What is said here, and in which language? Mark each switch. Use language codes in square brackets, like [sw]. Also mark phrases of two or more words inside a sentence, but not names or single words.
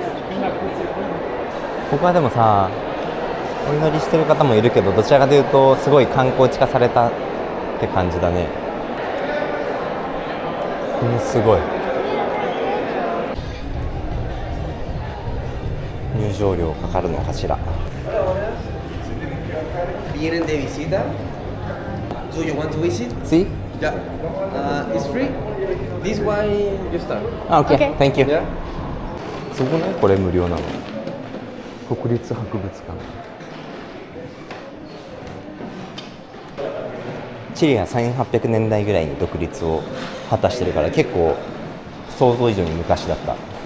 [ja] ここはでもさ、お祈りしてる方もいるけど、どちらかというとすごい観光地化されたって感じだね。すごい。入場料かかるのかしら。 [es] Vienen de visita. [en] Do you want to visit? See? Yeah. It's free. This one you start. Okay, thank you. Yeah. [ja] そこね、これ無料なの。国立博物館。チリが1800年代ぐらいに独立を果たしてるから結構想像以上に昔だった。